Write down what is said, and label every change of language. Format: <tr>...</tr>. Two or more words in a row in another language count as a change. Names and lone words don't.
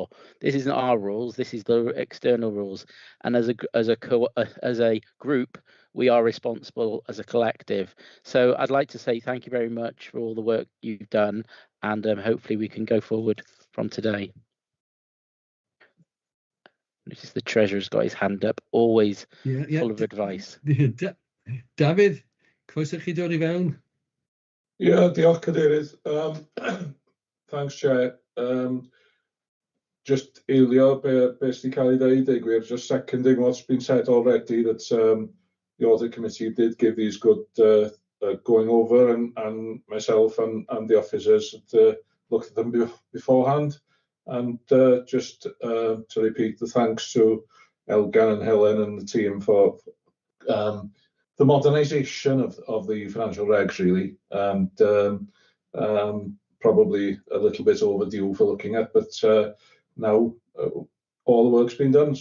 <en>This isn't our rules, this is the external rules, and as a group we are responsible as a collective. So I'd like to say thank you very much for all the work you've done, and hopefully we can go forward from today. Notice the Treasurer's got his hand up, always full of advice. David,</en> <cy>croeso chi dod I fewn. Yeah, diolch cadeirydd.</cy> <en>Thanks, Chair.</en> <cy>Just eilio be sydd cael ei ddeud, gwir,</cy> <en>just seconding what's been said already, that the Audit Committee did give these good going over, and myself and the officers looked at them beforehand. And just to repeat the thanks to Elgan and Helen and the team for the modernisation of the financial regs, really, and probably a little bit overdue for looking at, but now all the work's been done.</en>